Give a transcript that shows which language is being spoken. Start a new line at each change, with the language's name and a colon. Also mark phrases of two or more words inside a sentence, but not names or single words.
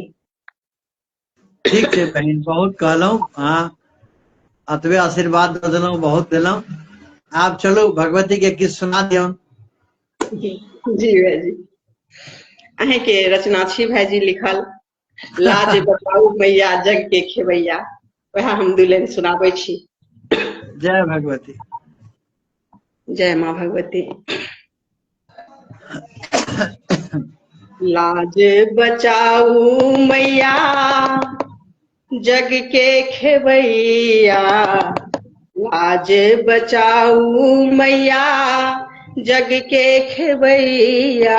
Maithili: ठीक छै बहिन, बहुत कहलहुँ, अहाँ अतबे आशीर्वाद दऽ देलहुँ, बहुत देलहुँ। आब चलू भगवती के किछु सुना दियौन। जी भाईजी, अहें के रचना छी भाईजी लिखल, लाज बताऊ मैया जग के खेवैया, वह हम दू लाइन सुनाबै छी। जय भगवती। जय माँ भगवती। लाज बचाऊ मैया जग के खेवैया, लाज बचाऊ मैया जग के खेवैया।